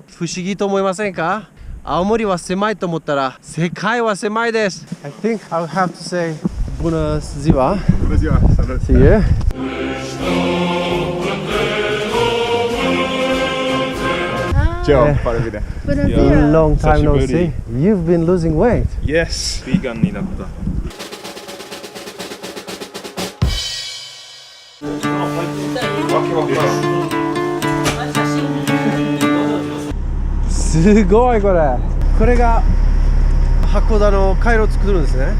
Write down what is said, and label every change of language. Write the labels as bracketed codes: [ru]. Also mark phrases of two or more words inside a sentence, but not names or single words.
[ja] 不思議と思いませんか？青森は狭いと思ったら世界は狭いです。 [en] I think I'll have to say [ro] Bună ziua. Bună ziua, salut. [en] See you. [ro] Ciao, pare bine. Bună ziua! [en] Long time no [ro] Salut. [en] see. You've been losing weight. Yes, vegan [ja] になった。すごいこれ。これが函館の回路を作るんですね。